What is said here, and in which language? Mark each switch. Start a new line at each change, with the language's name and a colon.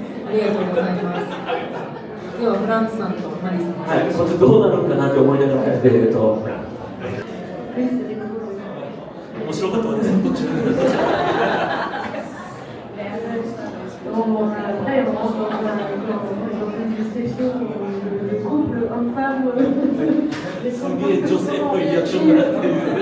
Japanese: ありがとうございます。ではフランツさんとマリさん。はい、それどうなるかなって思いながらやってると。面白かったですね、途中で。
French: Après, on rentre dans une discussion de couple homme-femme.
Japanese: すげえ女性っぽいリアクションがなってる。